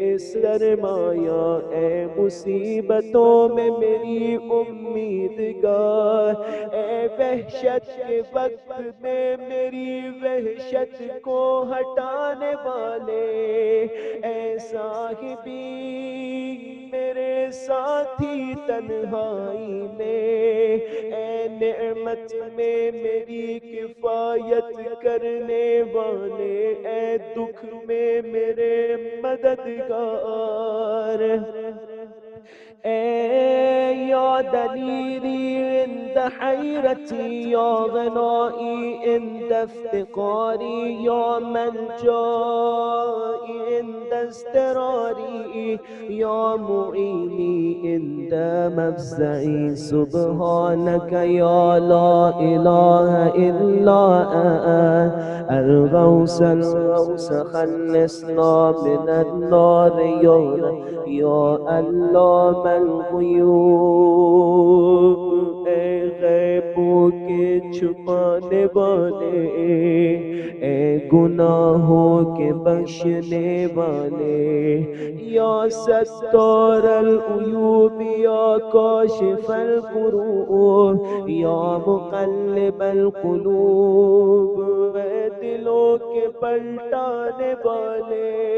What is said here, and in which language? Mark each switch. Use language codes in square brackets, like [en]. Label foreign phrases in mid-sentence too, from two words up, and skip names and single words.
[ur] سرمایہ اے مصیبتوں میں میری امیدگار اے وحشت کے وقت میں میری وحشت کو ہٹانے والے اے صاحبی میرے ساتھی تنہائی میں اے نعمت میں میری کفایت کرنے والے اے دکھ میں میرے مددگار اے [ar] یا دلیلی عند حیرتی یا غنائی عند افتقاری یا ملجائی عند اضطراری یا معینی عند مفزعی سبحانک یا لا الہ الا انت الغوث الغوث خلصنا من النار یا علام [ur] الغیوب اے غیبوں کے چھپانے والے اے گناہوں کے بخشنے والے [ar] یا ستار العیوب یا کاشف الکروب یا مقلب القلوب [ur] اے دلوں کے پلٹانے والے